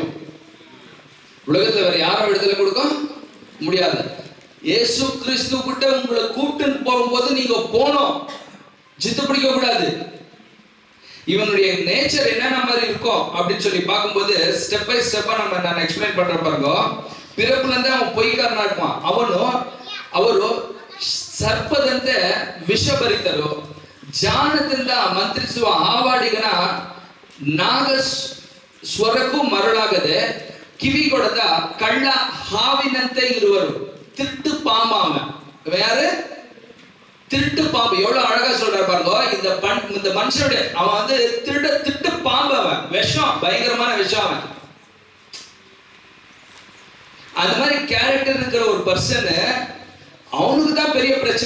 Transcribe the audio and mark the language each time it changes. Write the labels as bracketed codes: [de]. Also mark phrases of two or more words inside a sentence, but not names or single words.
[ta] உலகத்துல வேற யாரும் விடுதலை கொடுக்க முடியாது. இயேசு கிறிஸ்து கிட்ட உங்களை கூப்பிட்டு போகும்போது நீங்க போனோம், ஜித்து பிடிக்க கூடாது. இவனுடைய நேச்சர் என்னென்ன மாதிரி இருக்கும் அப்படின்னு சொல்லி பார்க்கும்போது [en] step by step [ta] நான் எக்ஸ்பிளைன் பண்ற பாருங்க. பிறப்புல இருந்து அவன் பொய்க்காரனா இருப்பான். [kn] ಅವರು ಸರ್ಪದಂತೆ ವಿಷಭರಿತರು, ಜಾಣದಿಂದ ಮಂತ್ರಿಸುವ ಹಾವಾಡಿಗನ ನಾಗ ಸ್ವರಕ್ಕೂ ಮರಳಾಗದೆ ಕಿವಿಗೊಡದ ಕಳ್ಳ ಹಾವಿನಂತೆ ಇರುವರು. [ta] திருட்டு பாம்பு அவன். வேற திருட்டு பாம்பு. எவ்வளவு அழகா சொல்ற பாருங்க. இந்த மனுஷனுடைய அவன் வந்து திருட்டு பாம்பு. அவன் விஷம், பயங்கரமான விஷம் அவன். அந்த மாதிரி கேரக்டர் இருக்கிற ஒரு பர்சன் அவனுக்கு தான் பெரிய பிரச்சனை.